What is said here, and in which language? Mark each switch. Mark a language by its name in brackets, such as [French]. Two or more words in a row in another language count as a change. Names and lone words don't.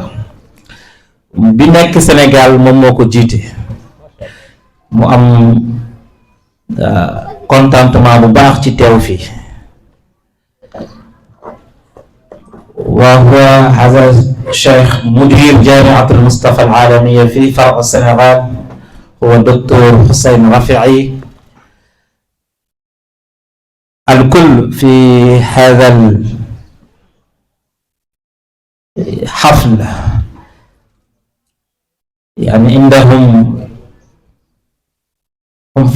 [Wolof] bi nekk Sénégal moom moo ko jiite, mu am contentement bu baax ci teew fii. [Arabic] وهو هذا الشيخ مدير جامعة المصطفى العالمية في فرع Sénégal هو docteur Hussein Rafi'i. الكل في هذا الحفل يعني عندهم هم في